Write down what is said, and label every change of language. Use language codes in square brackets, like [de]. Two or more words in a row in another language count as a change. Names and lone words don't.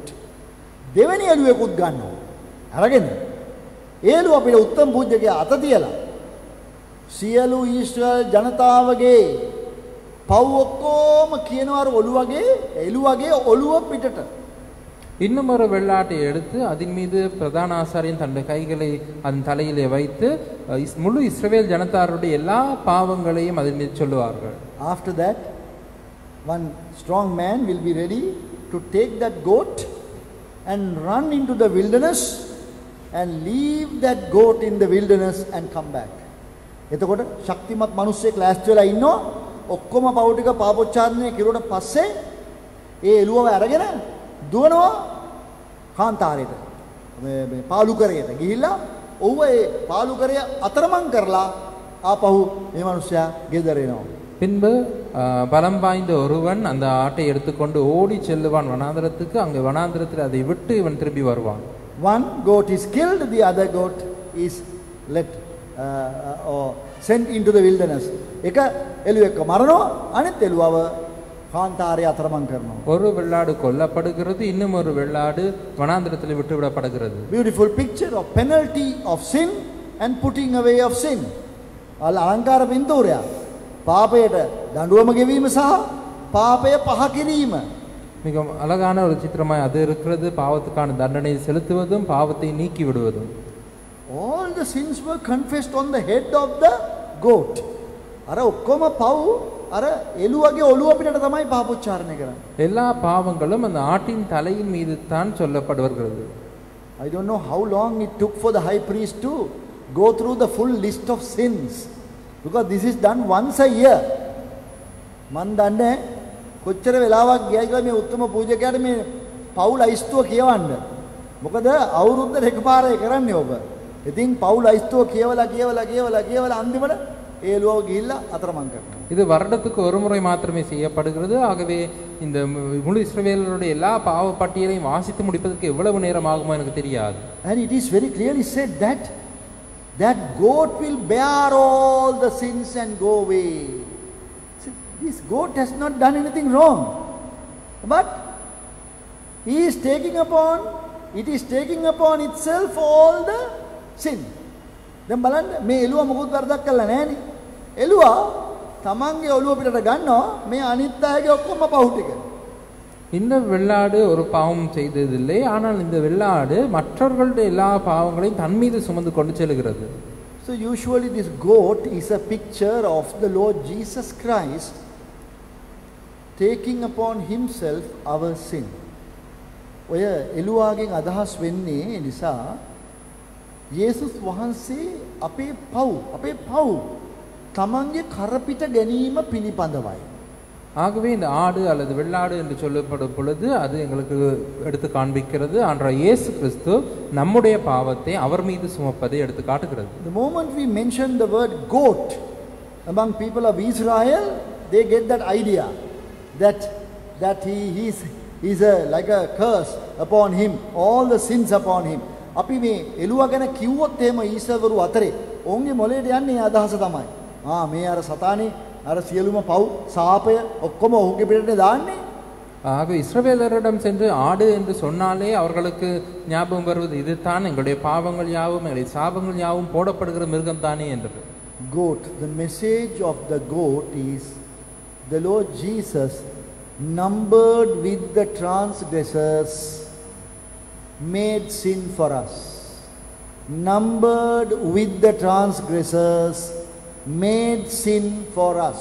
[si] දෙවෙනි එළුවෙකුත් ගන්නවා. අරගෙන එළුව අපිට උත්තම පූජ්‍යගේ අත තියලා සියලු ඊශ්‍රායල් ජනතාවගේ පව් ඔක්කොම කියනවා ඔළුවගේ එළුවගේ ඔළුව පිටට. [ta] இன்னும் ஒரு வெள்ளாட்டை எடுத்து அதன் மீது பிரதான ஆசாரியன் தன்னுடைய கைகளை அதன் தலையிலே வைத்து முழு இஸ்ரவேல் ஜனத்தாருடைய எல்லா பாவங்களையும் அதன் மீது சொல்லுவார்கள். [en] After that, one strong man will be ready to take that goat and run into the wilderness and leave that goat in the wilderness and come back. [si] එතකොට ශක්තිමත් මිනිස්සෙක් ලෑස්ති වෙලා ඉන්නවා. ඔක්කොම පව් ටික පාපොච්චාරණය කෙරුවට පස්සේ ඒ එළුවව අරගෙන දුවනවා කාන්තාරයට මේ පාලුකරයට ගිහිල්ලා ඔව්ව ඒ පාලුකරය අතරමං කරලා ආපහු මේ මිනිස්සයා ගෙදර එනවා. [ta] பின்பு பலம் வாய்ந்த ஒருவன் அந்த ஆட்டை எடுத்துக்கொண்டு ஓடி செல்லுவான் வனாந்திரத்துக்கு. அங்கே வனாந்திரத்தில் அதை விட்டு இவன் திரும்பி வருவான். [en] One goat is killed, the other goat is let or sent into the wilderness. [si] එක එළුවෙක්ව මරනවා, අනිත් එළුවව කාන්තාරය අතරමං කරනවා. [ta] ஒரு வெள்ளாடு கொல்லப்படுகிறது, இன்னும் ஒரு வெள்ளாடு வனாந்திரத்தில் விட்டு விடப்படுகிறது. [en] Beautiful picture of penalty of sin and putting away of sin. [si] අලංකාර පින්තූරය. පාපයට දඬුවම ගෙවීම සහ පාපය පහ කිරීම. [ta] மிக அழகான ஒரு சித்திரமாய் அது இருக்கிறது. பாவத்துக்கான தண்டனை செலுத்துவதும் பாவத்தை நீக்கி விடுவதும். [en] All the sins were confessed on the head of the goat. [si] අර ඔක්කොම පව් අර එළුවගේ ඔළුව පිටට තමයි පාපොච්චාරණය කරන්නේ. [ta] எல்லா பாவங்களும் அந்த ஆட்டின் தலையின் மீது தான் சொல்லப்படுகிறது. [en] I don't know how long it took for the high priest to go through the full list of sins, because this is done once a year. [si] මන් දන්නේ කොච්චර වෙලාවක් ගියයි කියලා මේ උත්තම පූජකයාට මේ පවුල් අයිස්තුව කියවන්න. මොකද අවුරුද්දට එකපාරයි කරන්නේ ඔබ. ඉතින් පවුල් අයිස්තුව කියවලා අන්තිමට ඒලුවව ගිහිල්ලා අතරමං කරනවා. [ta] இது வருடத்துக்கு ஒரு முறை மாத்திரமே செய்யப்படுகிறது. ஆகவே இந்த முழு இஸ்ரவேலருடைய எல்லா பாவ பட்டியலையும் வாசித்து முடிப்பதற்கு எவ்வளவு நேரம் ஆகுமோ எனக்கு தெரியாது. [en] And it is very clearly said that that goat will bear all the sins and go away. See, this goat has not done anything wrong, but it is taking upon itself all the sin. [si] දැන් බලන්න මේ එළුවා මොකුත් වරදක් කළා නෑනේ. එළුවා තමන්ගේ ඔළුව පිටට ගන්නවා මේ අනිත් අයගේ ඔක්කොම පව් ටික. [ta] இந்த வெள்ளாடு ஒரு பாவம் செய்ததில்லை. ஆனால் இந்த வெள்ளாடு மற்றவர்களுடைய எல்லா பாவங்களையும் தன் மீது சுமந்து கொண்டு செல்கிறது. [en] So usually this goat is a picture of the Lord Jesus Christ taking upon himself our sin. [si] ඔය එළුවාගෙන් අදහස් වෙන්නේ නිසා යේසුස් වහන්සේ අපේ පව් තමන්ගේ කරපිට ගැනීම පිළිපඳවයි. [ta] ஆகவே இந்த ஆடு அல்லது வெள்ளாடு என்று சொல்லப்படும் பொழுது அது எங்களுக்கு எடுத்து காண்பிக்கிறது ஆண்டவர் இயேசு கிறிஸ்து நம்முடைய பாவத்தை அவர் மீது சுமப்பதை எடுத்து காட்டுகிறது. [en] The moment we mention the word goat among people of Israel, they get that idea that he is like a curse upon him, all the sins upon him. [si] අපි මේ එළුවා ගැන කිව්වොත් එහෙම ඊශ්වරවරු අතරේ ඔවුන්ගේ මොළයට යන්නේ අදහස තමයි. මේ අර සතානේ අර සියලුම පව් සාපය ඔක්කොම ඔහුගේ පිටට දාන්නේ. [ta] ஆக இஸ்ரவேலரிடம் சென்று ஆடு என்று சொன்னாலே அவர்களுக்கு ஞாபகம் வருவது இதுதான் எங்களுடைய பாவங்கள் யாவும் எங்களுடைய சாபங்கள் யாவும் போடப்படுகிற மிருகம் தானே என்று. [en] Goat, the message of the goat is the Lord Jesus numbered with the transgressors, made sin for us. Numbered with the transgressors, made sin for us.